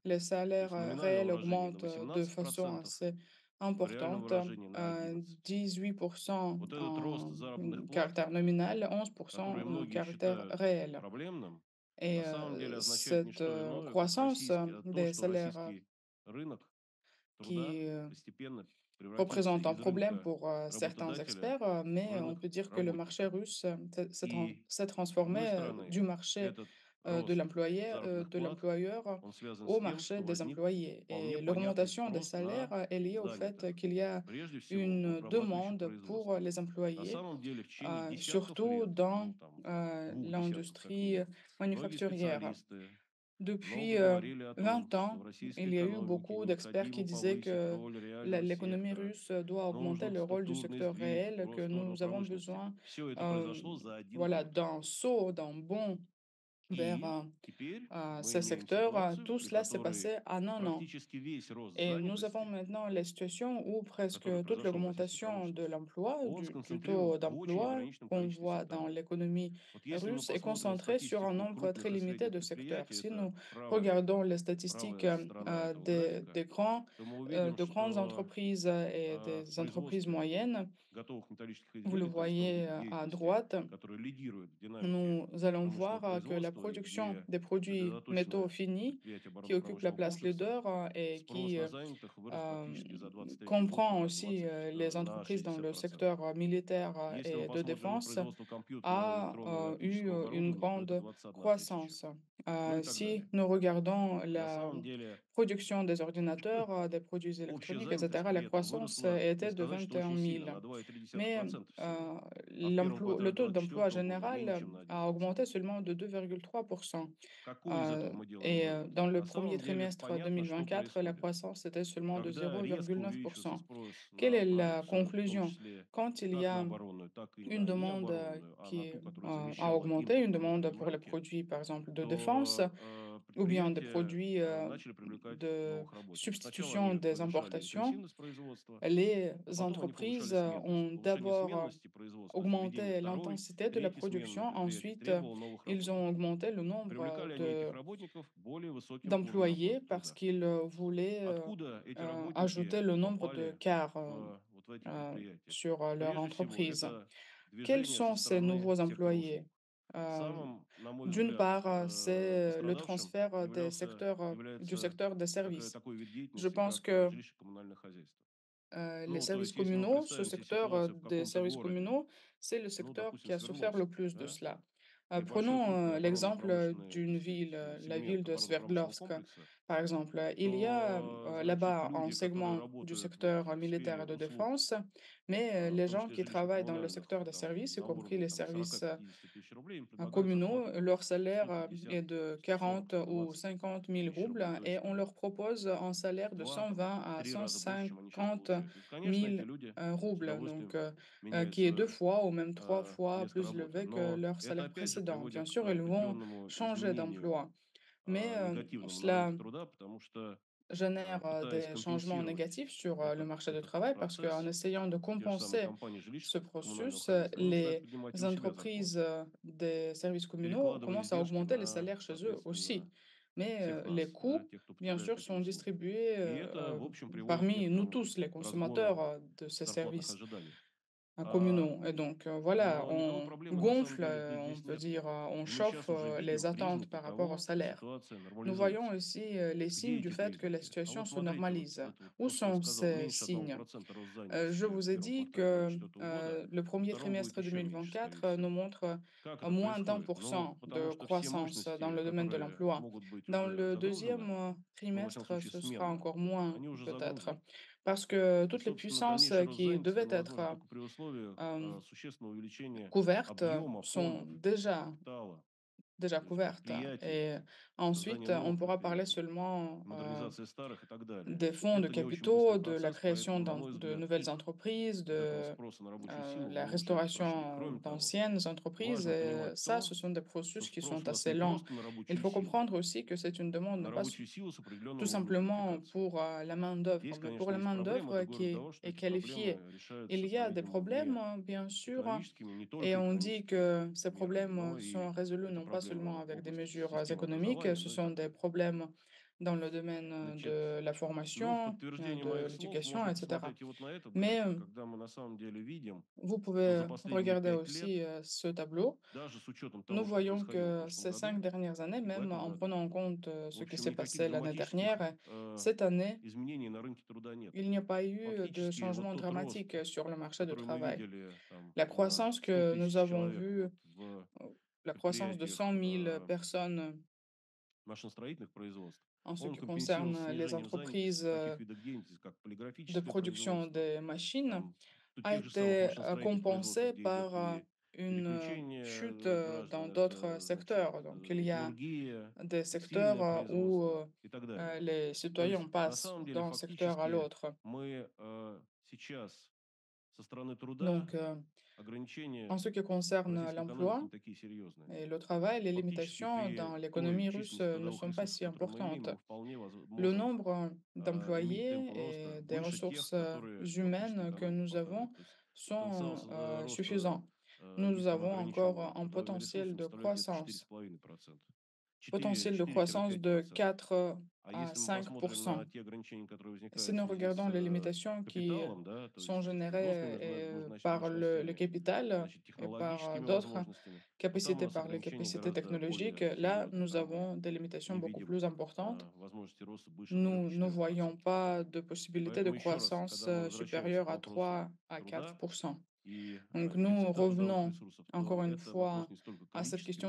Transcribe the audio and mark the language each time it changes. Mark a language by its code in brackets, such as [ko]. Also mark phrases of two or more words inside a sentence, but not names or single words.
[fr] Les [ru] То [fr] salaires [ru] есть в номинальном [fr] réels [ru] выражении на [fr] augmentent de façon [ru] 18%, [fr] assez [ru] в реальном [fr] importante, [ru] выражении на 11%. [fr] 18% [ru] Вот этот рост [fr] en [ru] заработных плат, [fr] caractère nominal, 11% [ru] который [fr] en [ru] многие [fr] caractère [ru] считают [fr] réel. [ru] проблемным, [fr] Et [ru] на самом деле означает не [fr] cette [ru] что иное, как [fr] croissance [ru] то, [fr] des [ru] что [fr] salaires [ru] российский рынок труда [fr] qui [ru] постепенно превратился [fr] représente un [ru] из [fr] problème [ru] рынка [fr] pour certains [ru] работодателя [fr] experts, [ru] в [fr] mais on [ru] рынок [fr] peut dire que le marché [ru] работника. [fr] russe [ru] И [fr] s'est [ru] с одной [fr] transformé du [ru] стороны, [fr] marché [ru] этот рост заработных [fr] de [ru] плат, [fr] l'employeur [ru] он связан [fr] au [ru] с тем, [fr] marché [ru] что [fr] des [ru] возник [fr] employés. [ru] вполне [fr] Et [ru] понятный [fr] l'augmentation des [ru] спрос [fr] salaires [ru] на [fr] est liée au fait [ru] занятых, [fr] qu'il y a [ru] прежде всего в [fr] une [ru] обрабатывающем [fr] demande pour [ru] производстве. [fr] les [ru] На [fr] employés, [ru] самом деле в течение десятков [fr] surtout [ru] лет, [fr] dans [ru] ну там двух десятков как [fr] l'industrie [ru] минимум, многие [fr] manufacturière. [ru] специалисты [fr] Depuis [ru] много говорили о том, [fr] 20 [ru] что [fr] ans, [ru] в российской [fr] il y a eu [ru] экономике [fr] beaucoup d'experts qui [ru] необходимо [fr] disaient [ru] повысить [fr] que [ru] роль реального [fr] l'économie [ru] сектора, [fr] russe doit augmenter [ru] нужен [fr] le rôle du [ru] структурный [fr] secteur [ru] сдвиг [fr] réel, que [ru] в сторону [fr] nous avons [ru] промышленности. [fr] besoin [ru] Все это euh, произошло за один [fr] voilà, [ru] год. [fr] d'un saut, d'un bond vers [ru] И теперь мы [fr] ces [ru] имеем [fr] secteurs. [ru] ситуацию, [fr] Tout [ru] при [fr] cela s'est [ru] которой [fr] passé en un an. [ru] практически весь рост [fr] Et nous avons [ru] занятости, [fr] maintenant la situation où presque [ru] который [fr] toute [ru] произошел в российской [fr] l'augmentation de [ru] промышленности, [fr] l'emploi, [ru] он [fr] du [ru] сконцентрирован [fr] taux [ru] в очень [fr] d'emploi [ru] ограниченном [fr] qu'on [ru] количестве [fr] voit dans [ru] секторов. [fr] l'économie [ru] Вот если мы [fr] russe est [ru] посмотрим на [fr] concentré sur un [ru] статистику [fr] nombre très [ru] крупных и [fr] limité [ru] средних [fr] de secteurs. [ru] предприятий, [fr] Si [ru] это [fr] nous regardons les statistiques [ru] правая сторона этого графика, то мы увидим, [fr] de grandes [ru] что [fr] entreprises et [ru] в [fr] des entreprises [ru] производстве [fr] moyennes, [ru] готовых металлических [fr] vous le [ru] изделий, то есть том [fr] voyez [ru] виде [fr] à [ru] деятельности, [fr] droite, [ru] который лидирует в динамике [fr] nous allons [ru] промышленного [fr] voir que la [ru] производства и [fr] production [ru] где [fr] des produits métaux [ru] сосредоточены [fr] finis, [ru] предприятия [fr] qui occupe la [ru] оборонно-промышленного [fr] place [ru] комплекса, [fr] leader et [ru] спрос [fr] qui [ru] на занятых вырос euh, практически за 23 год [fr] comprend [ru] на [fr] aussi [ru] 20, [fr] les [ru] на [fr] entreprises dans le [ru] 60%. [fr] secteur militaire [ru] Если мы [fr] et de [ru] посмотрим на [fr] défense, [ru] производство компьютерного, [fr] a [ru] электронного и [fr] eu [ru] оптического [fr] une [ru] оборудования, то это [fr] grande [ru] 21 тысяча. [fr] croissance. [ru] Ну и так [fr] Si [ru] далее. [fr] nous regardons [ru] На [fr] la [ru] самом деле [fr] production des ordinateurs, des produits [ru] общая [fr] électroniques, [ru] занятость [fr] etc., [ru] при [fr] la [ru] этом [fr] croissance [ru] выросла, не [fr] était de [ru] сказать, что [fr] 21 [ru] очень сильно, [fr] 000. [ru] на [fr] Mais [ru] 2,3% всего. А в первом [fr] le [ru] квартале [fr] taux d'emploi [ru] 2024 года менее [fr] général [ru] чем на [fr] a [ru] 1%. [fr] augmenté seulement de 2,3%. [ru] Какой из этого мы делаем вывод? [fr] Dans le [ru] На [fr] premier [ru] самом деле [fr] trimestre [ru] понятно, что [fr] 2024, la [ru] происходит. [fr] croissance était seulement de [ru] Когда резко увеличивается [fr] 0,9%. [ru] спрос [fr] Quelle [ru] на [fr] est la [ru] продукцию, в том [fr] conclusion? [ru] числе [fr] Quand il y [ru] как на [fr] a [ru] оборонную, так и [fr] une [ru] на [fr] demande [ru] необоронную, а на [fr] qui [ru] ту, которая [fr] a [ru] замещала [fr] augmenté, une [ru] импорт на [fr] demande [ru] внутреннем [fr] pour les [ru] рынке, [fr] produits, par exemple, de défense, [ru] то [fr] ou bien des [ru] предприятия [fr] produits [ru] начали привлекать [fr] de [ru] новых работников. Сначала [fr] substitution [ru] они [fr] des [ru] повышали [fr] importations, [ru] интенсивность производства, [fr] les [ru] а потом они [fr] entreprises [ru] повышали сменность. [fr] ont [ru] Повышение [fr] d'abord [ru] сменности производства, то есть введение [fr] augmenté [ru] второй, [fr] l'intensité de la [ru] третьей смены на [fr] production. [ru] предприятиях [fr] Ensuite, [ru] требовало новых [fr] ils ont [ru] работников. [fr] augmenté le nombre [ru] Привлекали они этих работников более высоким уровнем [fr] d'employés [ru] оплаты [fr] parce [ru] труда. [fr] qu'ils voulaient [ru] Откуда эти работники [fr] ajouter le nombre de [ru] попали [fr] quarts [ru] вот в эти предприятия? [fr] sur leur [ru] Прежде всего, [fr] entreprise. [ru] это [fr] Quels [ru] движение со [fr] sont ces [ru] стороны [fr] nouveaux [ru] сектора [fr] employés? [ru] услуг. Euh, Самым, на мой [fr] D'une [ru] взгляд, [fr] part, c'est le [ru] пострадавшим [fr] transfert des secteurs, du [ru] является [fr] secteur des services. [ru] такой вид [fr] Je [ru] деятельности, [fr] pense [ru] как [fr] que [ru] жилищно-коммунальное хозяйство. [fr] les [ru] Ну, то [fr] services [ru] есть, если мы [fr] communaux, ce [ru] представим себе [fr] secteur [ru] ситуацию в [fr] des [ru] каком-то [fr] services [ru] городе, [fr] communaux, c'est le [ru] ну, [fr] secteur qui [ru] допустим, [fr] a souffert le [ru] Свердловск, [fr] plus de [ru] да, [fr] cela. [ru] небольшой [fr] Prenons [ru] крупный [fr] l'exemple [ru] оборонно-промышленный, [fr] d'une [ru] так [fr] ville, [ru] сказать, [fr] la ville [ru] сегмент [fr] de [ru] оборонно-промышленного [fr] Sverdlovsk, [ru] комплекса, [fr] par exemple. Il y a [ru] то, значит, [fr] là-bas un [ru] люди, которые [fr] segment du [ru] работают вот [fr] secteur [ru] в [fr] militaire [ru] сфере [fr] et de [ru] услуг, [fr] défense, mais [ru] в [fr] les [ru] том [fr] gens [ru] числе [fr] qui travaillent dans le [ru] жилищно-коммунальных, [fr] secteur des [ru] там, [fr] services, y [ru] на [fr] compris [ru] уровне [fr] les [ru] там, [fr] services [ru] 40-50 tысяч рублей, им предлагают [fr] communaux, [ru] зарплату [fr] leur salaire [ru] 150, [fr] est de 40 [ru] 140, [fr] ou [ru] 120 [fr] 50 000 [ru] тысяч [fr] roubles [ru] рублей. То [fr] et [ru] есть [fr] on leur propose un salaire de [ru] два [fr] 120 à [ru] три раза больше, чем они сейчас [fr] 150 [ru] получают. И, конечно, эти [fr] 000 [ru] люди с [fr] roubles, donc [ru] удовольствием меняют [fr] qui est deux [ru] свое [fr] fois ou même trois fois [ru] место [fr] plus [ru] работы. [fr] élevé que [ru] Но [fr] leur [ru] это [fr] salaire [ru] опять же [fr] précédent. Bien [ru] приводит к [fr] sûr, ils vont [ru] определенному [fr] changer [ru] изменению [fr] d'emploi, mais [ru] негативному на [fr] cela [ru] рынке труда, потому что [fr] génère [ru] пытаясь [fr] des changements [ru] компенсировать [fr] négatifs sur le [ru] этот, [fr] marché du [ru] этот [fr] travail parce qu'en [ru] процесс, [fr] essayant de [ru] те же самые [fr] compenser [ru] компании [fr] ce [ru] жилищно-коммунального [fr] processus, [ru] хозяйства, она начинает [fr] les [ru] поднимать и у себя [fr] entreprises [ru] зарплаты, [fr] des services communaux [ru] перекладывая [fr] commencent à [ru] издержки [fr] augmenter les [ru] на, [fr] salaires chez eux aussi. [ru] соответственно, [fr] Mais [ru] всех [fr] les [ru] нас, да, [fr] coûts, [ru] тех, кто [fr] bien [ru] потребляет [fr] sûr, [ru] эти [fr] sont [ru] услуги. [fr] distribués [ru] И это, в общем, приводит к [fr] parmi nous [ru] некоторому [fr] tous, les consommateurs [ru] разгону [fr] de ces [ru] зарплатных [fr] services [ru] ожиданий. [fr] communaux. Et donc, voilà, [ru] Но ядро [fr] on [ru] проблемы на самом [fr] gonfle, [ru] деле [fr] on [ru] здесь [fr] peut [ru] нет. [fr] dire, on [ru] И мы [fr] chauffe [ru] сейчас уже [fr] les [ru] видим [fr] attentes [ru] признаки [fr] par rapport au [ru] того, что [fr] salaire. [ru] ситуация [fr] Nous voyons [ru] нормализуется. [fr] aussi les [ru] Где [fr] signes du [ru] эти [fr] fait que la [ru] признаки? А [fr] situation [ru] вот [fr] se [ru] смотрите, вот [fr] normalise. [ru] это вот [fr] Où [ru] то, что я [fr] sont [ru] сказал, [fr] ces [ru] меньше одного [fr] signes? [ru] процента рост [fr] Je [ru] занятости в [fr] vous ai [ru] первом [fr] dit [ru] квартале [fr] que [ru] 2024 года, [fr] le [ru] во [fr] premier [ru] втором будет [fr] trimestre [ru] еще меньше, скорее [fr] 2024 nous [ru] всего. [fr] montre [ru] Как это [fr] moins d'un [ru] происходит? [fr] pour [ru] Ну, [fr] cent [ru] потому [fr] de [ru] что все [fr] croissance dans [ru] мощности, [fr] le domaine de [ru] которые [fr] l'emploi. [ru] могут быть [fr] Dans [ru] уже [fr] le [ru] загружены, [fr] deuxième [ru] ну, во всяком [fr] trimestre, [ru] случае, [fr] ce sera [ru] сменные, [fr] encore moins, [ru] они уже [fr] peut-être, [ru] загружены. [fr] parce que [ru] И, [fr] toutes les [ru] собственно, [fr] puissances [ru] дальнейший рост [fr] qui [ru] занятости, [fr] devaient [ru] он [fr] être [ru] возможен только при условиях euh, существенного увеличения [fr] couvertes [ru] объема [fr] sont [ru] фондов, [fr] déjà [ru] то есть [fr] couvertes. [ru] предприятий, [fr] Et [ru] создания [fr] ensuite, on [ru] новых [fr] pourra parler [ru] предприятий, [fr] seulement [ru] модернизация старых и так далее. [fr] des fonds de [ru] Это не очень быстрый [fr] capitaux, de la [ru] процесс, [fr] création [ru] поэтому, на mой [fr] de [ru] взгляд, [fr] nouvelles [ru] пик [fr] entreprises, [ru] вот этого [fr] de [ru] спроса на рабочую силу [fr] la [ru] мы уже прошли. [fr] restauration [ru] Кроме того, [fr] d'anciennes entreprises. [ru] важно [fr] Et [ru] понимать [fr] ça, [ru] то, [fr] ce sont des [ru] что [fr] processus qui [ru] спрос [fr] sont [ru] у нас не [fr] assez lents. [ru] просто на [fr] Il [ru] рабочую [fr] faut [ru] силу, [fr] comprendre aussi que c'est une [ru] а [fr] demande [ru] на [fr] non pas [ru] рабочую силу с [fr] tout [ru] определенным уровнем [fr] simplement [ru] квалификации. [fr] pour la main-d'œuvre, [ru] Есть, [fr] mais pour [ru] конечно, [fr] la [ru] есть проблемы, [fr] main-d'œuvre [ru] другой [fr] qui [ru] разговор, что [fr] est [ru] эти [fr] qualifiée. [ru] проблемы [fr] Il [ru] решаются, [fr] y a des [ru] по-видимому, [fr] problèmes, [ru] не [fr] bien sûr, [ru] экономическими, не [fr] et [ru] только [fr] on dit [ru] экономическими [fr] que ces [ru] мерами, [fr] problèmes [ru] но [fr] sont [ru] и [fr] résolus [ru] это [fr] non pas seulement [ru] проблемы в [fr] avec des [ru] области [fr] mesures [ru] системы [fr] économiques, [ru] образования, [fr] ce [ru] ну и [fr] sont [ru] так [fr] des [ru] далее. [fr] problèmes dans le domaine [ru] Значит, [fr] de la [ru] ну, в [fr] formation, [ru] подтверждение [fr] de [ru] моих слов [fr] l'éducation, [ru] можно [fr] etc. [ru] посмотреть и вот на этот [fr] Mais [ru] график, когда мы на самом деле видим, [fr] vous [ru] что за [fr] pouvez [ru] последние [fr] regarder [ru] 5 лет, [fr] aussi ce tableau. [ru] даже с учетом [fr] Nous [ru] того, что [fr] voyons [ru] происходило в [fr] que [ru] прошлом [fr] ces cinq [ru] году [fr] dernières années, [ru] и в [fr] même [ru] этом [fr] en [ru] году, [fr] prenant en compte [ru] в [fr] ce qui [ru] общем, [fr] s'est [ru] никаких [fr] passé l'année [ru] драматических [fr] dernière, cette année, [ru] изменений на рынке труда нет. [fr] il n'y a pas eu de [ru] Фактически вот [fr] changement [ru] тот рост, [fr] dramatique sur le marché du [ru] который мы [fr] travail. [ru] видели там [fr] La [ru] на [fr] croissance [ru] 100 [fr] que nous [ru] тысяч [fr] avons [ru] человек [fr] vue, [ru] вот в [fr] la croissance de 100 [ru] предприятиях [fr] 000 personnes [ru] машиностроительных производств, [fr] en ce [ru] он [fr] qui [ru] компенсирован [fr] concerne les [ru] снижением занятости [fr] entreprises [ru] в таких видах деятельности, как [fr] de [ru] полиграфическое [fr] production [ru] производство, [fr] des machines, [ru] там, [fr] a [ru] тех же самых [fr] été [ru] машиностроительных производствах, [fr] compensée [ru] где идет [fr] par [ru] и [fr] une [ru] переключение [fr] chute dans [ru] граждан, [fr] d'autres [ru] это, значит, [fr] secteurs. Donc, il y a [ru] металлургия, [fr] des secteurs [ru] текстильное [fr] où [ru] производство и так далее. [fr] les [ru] То [fr] citoyens [ru] есть, на [fr] passent [ru] самом деле, [fr] d'un secteur à [ru] фактически, [fr] l'autre. [ru] мы сейчас со стороны труда [fr] Donc, en [ru] ограничения [fr] ce qui concerne [ru] в экономике [fr] l'emploi [ru] не такие серьезные. [fr] et le travail, les [ru] Фактически [fr] limitations dans [ru] при той [fr] l'économie russe [ru] численности [fr] ne [ru] трудовых [fr] sont pas [ru] ресурсов, [fr] si [ru] которые мы имеем, [fr] importantes. [ru] мы вполне [fr] Le [ru] можем [fr] nombre [ru] иметь [fr] d'employés [ru] темпы роста [fr] et des [ru] выше тех, [fr] ressources [ru] которые фактически [fr] humaines que [ru] экономика [fr] nous [ru] показывает. [fr] avons [ru] То есть потенциал [fr] sont [ru] роста, [fr] suffisants. Nous [ru] если мы [fr] avons [ru] ограничим [fr] encore un [ru] трудовыми [fr] potentiel [ru] ресурсами, [fr] de [ru] составляет где-то четыре с [fr] croissance, [ru] половиной процента, [fr] potentiel de croissance de [ru] 4-5%. [fr] 4 [ru] А [fr] à [ru] если мы посмотрим [fr] 5%. [ru] на те ограничения, которые [fr] Si [ru] возникают в [fr] nous [ru] связи с [fr] regardons les limitations qui [ru] капиталом, да, то [fr] sont [ru] есть [fr] générées [ru] взносными [fr] par le [ru] мощностями, [fr] capital [ru] значит, [fr] et par [ru] технологическими [fr] d'autres [ru] возможностями, то там у [fr] capacités, [ru] нас [fr] par les [ru] ограничения [fr] capacités [ru] гораздо [fr] technologiques, [ru] более [fr] là, [ru] серьезные. [fr] nous [ru] Там мы [fr] avons des limitations [ru] не [fr] beaucoup [ru] видим [fr] plus importantes. [ru] возможности роста выше [fr] Nous ne voyons [ru] 3-4%. [fr] pas de possibilité de [ru] Поэтому еще раз, [fr] croissance [ru] когда мы возвращаемся [fr] supérieure [ru] к [fr] à [ru] вопросу [fr] 3 à [ru] труда [fr] 4%. [ru] и [fr] Donc nous [ru] дефицита трудовых [fr] revenons [ru] ресурсов, то [fr] encore une [ru] это вопрос [fr] fois [ru] не столько [fr] à cette question